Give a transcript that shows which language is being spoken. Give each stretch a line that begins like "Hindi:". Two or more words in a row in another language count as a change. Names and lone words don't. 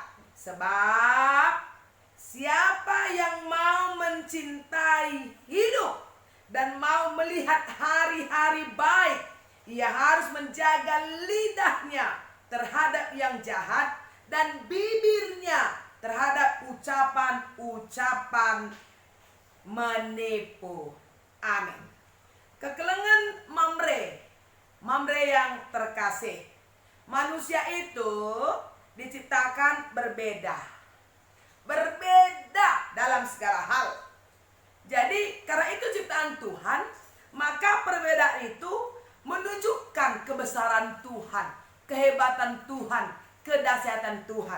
Indonesian: Sebab siapa yang mau mencintai hidup dan mau melihat hari-hari baik, ia harus menjaga lidahnya terhadap yang jahat dan bibirnya terhadap ucapan-ucapan menipu. Amin. Kekelengan Mamre yang terkasih. Manusia itu diciptakan berbeda dalam segala hal. Jadi karena itu ciptaan Tuhan, maka perbedaan itu menunjukkan kebesaran Tuhan, kehebatan Tuhan, kedahsyatan Tuhan.